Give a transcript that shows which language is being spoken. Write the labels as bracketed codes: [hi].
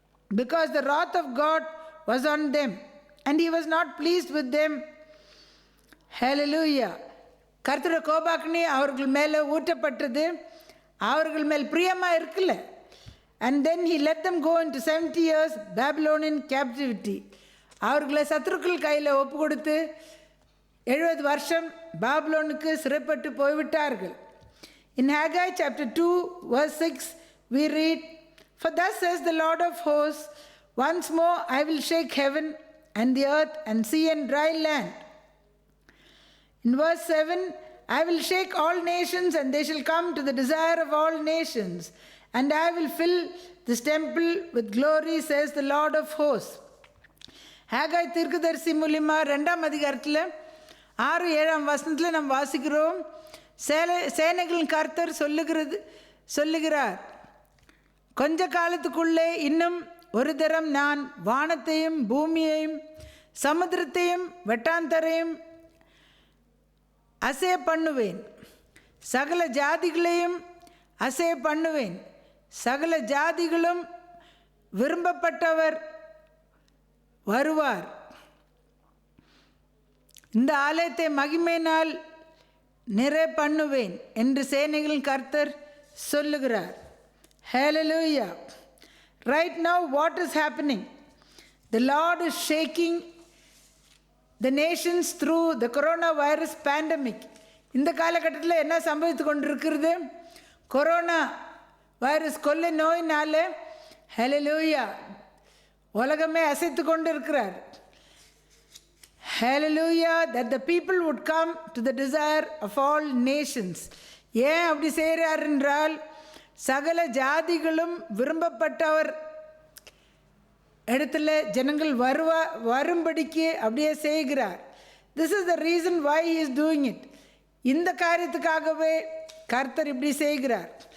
[en] Because the wrath of God was on them and he was not pleased with them. Hallelujah. [ta] கர்த்தருடைய கோபாக்னி அவர்கள் மேலே ஊற்றப்பட்டது, அவர்கள் மேல் பிரியமாக இருக்கல. [en] And then he let them go into 70 years Babylonian captivity. [ta] அவர்களை சத்துருக்கள் கையில் ஒப்பு கொடுத்து 70 வருஷம் பாபிலோனுக்கு சிறைப்பட்டு போய்விட்டார்கள். [en] In Haggai chapter 2 verse 6 we read, for thus says the Lord of hosts, once more I will shake heaven and the earth and sea and dry land. In verse 7, I will shake all nations and they shall come to the desire of all nations, and I will fill this temple with glory, says the Lord of hosts. [ta] Haggai தீர்க்கதரிசி மூலமா 2ஆம் அதிகாரத்தில் 6-7 வசனத்தில் நாம் வாசிக்கிறோம். சேனைகளின் கர்த்தர் சொல்லுகிறார், கொஞ்ச காலத்துக்குள்ளே இன்னும் ஒரு தரம் நான் வானத்தையும் பூமியையும் சமுத்திரத்தையும் வெட்டாந்தரையும் அசைய பண்ணுவேன், சகல ஜாதிகளையும் அசைய பண்ணுவேன். சகல ஜாதிகளும் விரும்பப்பட்டவர் வருவார். இந்த ஆலயத்தை மகிமையினால் நிறை பண்ணுவேன் என்று சேனைகளின் கர்த்தர் சொல்லுகிறார். [en] Hallelujah. Right now what is happening? The Lord is shaking the nations through the coronavirus pandemic. [ta] இந்த காலகட்டத்தில் என்ன சம்பவித்து கொண்டிருக்கிறது? கொரோனா வைரஸ் கொள்ளை நோயினால ஹல்லேலூயா உலகமே அசைத்து கொண்டிருக்கிறார். [en] Hallelujah, that the people would come to the desire of all nations. [ta] ஏன் அப்படி செய்கிறார் என்றால், சகல ஜாதிகளும் விரும்பப்பட்டவர் இடத்துல ஜனங்கள் வரும்படிக்கு அப்படியே செய்கிறார். [en] This is the reason why he is doing it. [ta] இந்த காரியத்துக்காகவே கர்த்தர் இப்படி செய்கிறார்.